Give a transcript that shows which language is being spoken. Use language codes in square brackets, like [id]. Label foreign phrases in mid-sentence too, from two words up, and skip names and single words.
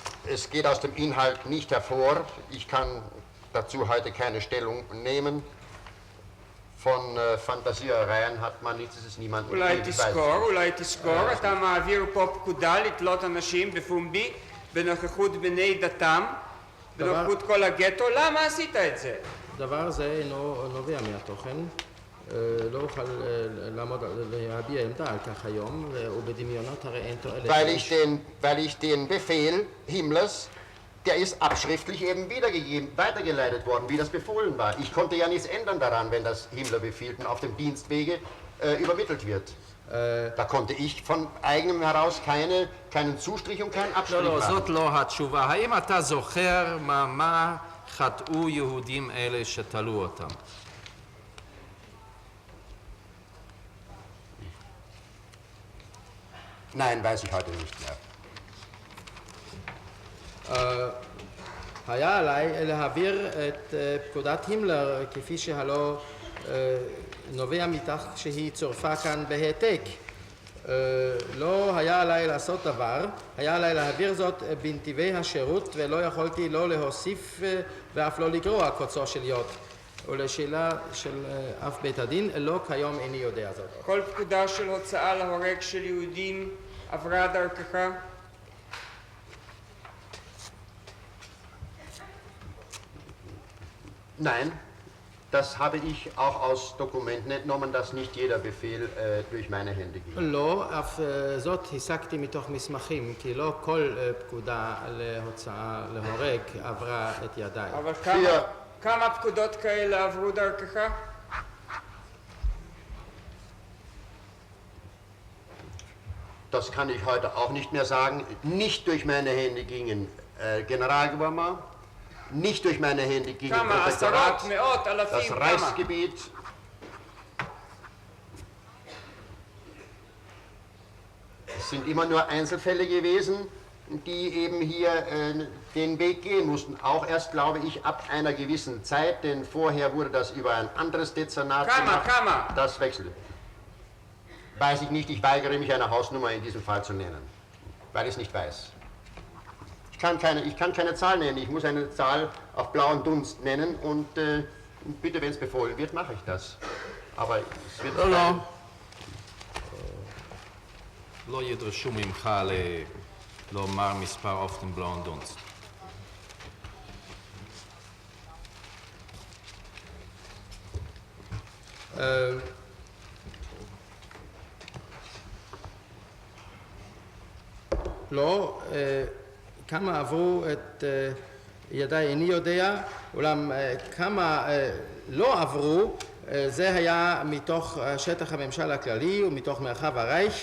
[de] es geht aus dem Inhalt nicht hervor. Ich kann dazu heute keine Stellung nehmen. Von Fantasiereien hat man nichts, es ist niemand [he] אולי תזכור, אתה מעביר פה פקודה לתלות אנשים בפומבי, בנוכחות בני דתם, בנוכחות כל הגטו, למה עשית את זה? דבר זה אינו נובע מהתוכן, לא אוכל להביע עמדה על כך היום, ובדמיונות הרי אין תועלת. [de] Weil ich den Befehl Himmlers, der ist abschriftlich eben weitergeleitet worden, wie das befohlen war. Ich konnte ja nichts ändern daran, wenn das Himmler befiehlt und auf dem Dienstwege übermittelt wird. Da konnte ich von eigenem heraus keinen Zustrich und keinen Abstrich [he] לא, [de] machen. [he] זאת לא התשובה. האם אתה זוכר מה חטאו יהודים אלה שתלו אותם? [de] Nein, weiß ich heute nicht mehr. [he] היה עליי להעביר את פקודת הימלר כפי שהלא נובע מכך שהיא צורפה כאן בהעתק. לא היה עליי לעשות דבר, היה עליי להעביר זאת בנתיבי השירות ולא יכולתי לא להוסיף ואף לא לגרוע קוצו של יוד. ולשאלה של אף בית הדין, לא כיום איני יודע זאת. כל פקודה של הוצאה להורג של יהודים עברה דרכך? [de] Nein, das habe ich auch aus Dokumenten entnommen, dass nicht jeder Befehl durch meine Hände ging. [he] לא, אף זאת הסקתי מתוך מסמכים, כי לא כל פקודה להוצאה להורג עברה את ידיי. אבל כמה פקודות כאלה עברו דרכך? [de] Das kann ich heute auch nicht mehr sagen. Nicht durch meine Hände gingen Generalgouvernement, nicht durch meine Hände ging [he] כמה? עשרות, מאות, [de] das [he] אלפים, כמה? [de] Reichsgebiet. Es sind immer nur Einzelfälle gewesen, die eben hier den Weg gehen mussten. Auch erst, glaube ich, ab einer gewissen Zeit, denn vorher wurde das über ein anderes Dezernat gemacht. Das wechselte. Weiß ich nicht, ich weigere mich, eine Hausnummer in diesem Fall zu nennen, weil ich es nicht weiß. Ich kann keine Zahl nennen, ich muss eine Zahl auf blauen Dunst nennen und bitte, wenn es befohlen wird, mache ich das. Aber es wird... [he] לא. לא ידרשו ממך לומר מספר [de] auf blauen Dunst. [he] לא, כמה עברו את ידיי איני יודע, אולם כמה לא עברו, זה היה מתוך שטח הממשל הכללי ומתוך מרחב הרייך.